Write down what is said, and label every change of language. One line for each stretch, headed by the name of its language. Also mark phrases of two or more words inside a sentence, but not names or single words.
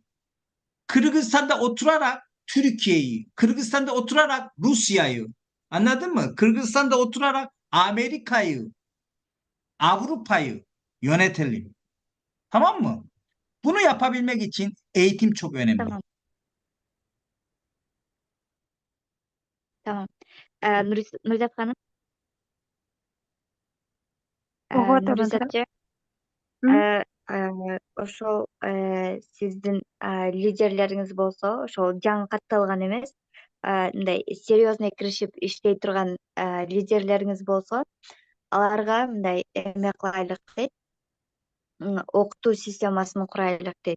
Turkish: Kırgızistan'da oturarak Türkiye'yi, Kırgızistan'da oturarak Rusya'yı, anladın mı? Kırgızistan'da oturarak Amerika'yı, Avrupa'yı yönetelim. Tamam mı? Bunu yapabilmek için eğitim çok önemli. Tamam, tamam.
Kyrgyz: Nurизат ханым, Угуп атам антара. Нуризатчы, ошол сиздин лидерлериңиз болсо, ошол жаңы катталган эмес, мындай серьезный киришип иштей турган лидерлериңиз болсо, аларга мындай эме кылайлык дейт, окутуу системасын курайлык дейт.